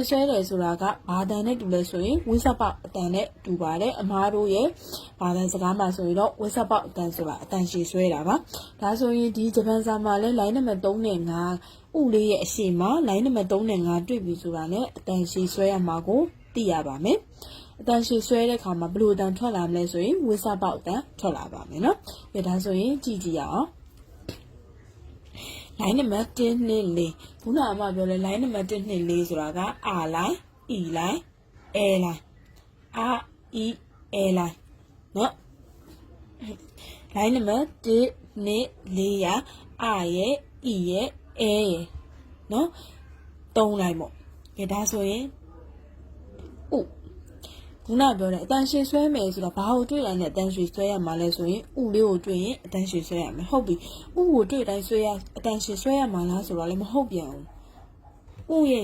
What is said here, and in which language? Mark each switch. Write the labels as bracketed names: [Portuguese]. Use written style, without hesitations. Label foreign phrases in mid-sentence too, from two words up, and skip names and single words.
[Burmese] ဆွဲတယ်ဆိုတာကဘာတန်နဲ့တူလဲဆိုရင်ဝိစပေါက်အတန်နဲ့တူပါတယ်အမားတို့ရဲ့ဘာတန်စကားမှာဆိုရင်တော့ဝိစပေါက်အတန်ဆိုတာအတန်ရှည်ဆွဲတာပါဒါဆိုရင်ဒီဂျပန်စာမှာလဲ line နံပါတ်3နဲ့5ဥလေးရဲ့အရှိမ line နံပါတ်3နဲ့5တွေ့ပြီဆိုတာနဲ့အတန်ရှည်ဆွဲရမှာကိုသိရပါမယ်အတန်ရှည်ဆွဲတဲ့ခါမှာဘယ်လိုအတန်ထွက်လာမလဲဆိုရင်ဝိစပေါက်အတန်ထွက်လာပါမယ်နော်ဒါဆိုရင်ကြည့်ကြည့်ရအောင် line နံပါတ်1 2 4ခုနအမပြောလဲ line နံပါတ်1 2 4ဆိုတာက [English] R line E line A line R E A line [Burmese] နော် line နံပါတ်1 2 4ရ R ရဲ့ E ရဲ့ A ရဲ့နော်3 line ပေါ့ဒါဆိုရင်ဥခုနပြောတယ်အတန်ရှည်ဆွဲ မယ်ဆိုတော့ဘာကိုတွေ့တိုင်းနဲ့အတန်ရှည်ဆွဲရမှာလဲဆိုရင်ဥလေးကိုတွေ့ရင်အတန်ရှည်ဆွဲရမယ်ဟုတ်ပြီဥကိုတွေ့တိုင်းဆွဲရအတန်ရှည်ဆွဲရမှာလားဆိုတော့လည်းမဟုတ်ပြန်ဘူးဥရဲ့